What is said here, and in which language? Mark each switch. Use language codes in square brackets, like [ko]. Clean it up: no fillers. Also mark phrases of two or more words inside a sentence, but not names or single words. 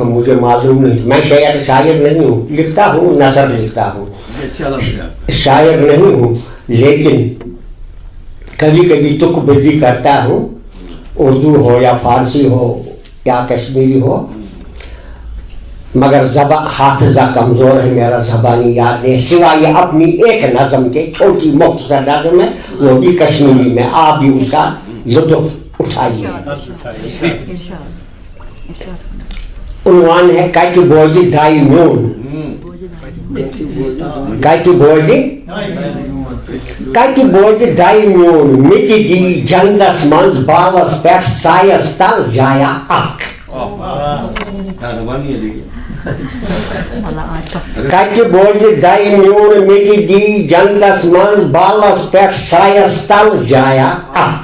[ur] مجھے معلوم نہیں، میں شاعر نہیں ہوں، لکھتا ہوں، نثر لکھتا ہوں، شاعر نہیں ہوں، لیکن کبھی کبھی تک بندی کرتا ہوں، اردو ہو یا فارسی ہو یا کشمیری ہو، مگر حافظہ کمزور ہے میرا، زبانی یاد نہیں، سوائے اپنی ایک نظم کے، چھوٹی مختصر نظم ہے، وہ بھی کشمیری میں، آپ بھی اس کا لطف اٹھائیے. عنوان ہے [ks] کَتہِ بوزِ دایہِ میون، کَتہِ بوزِ کَتہِ بوزِ دایہِ میون، مےٚ تہِ دی جنتس منٛز بالس پٮ۪ٹھ سایس تل جایا اکھ. کَتہِ بوزِ دایہِ میون، مےٚ تہِ دی جنتس منٛز بالس پٮ۪ٹھ سایس تل جایا اکھ.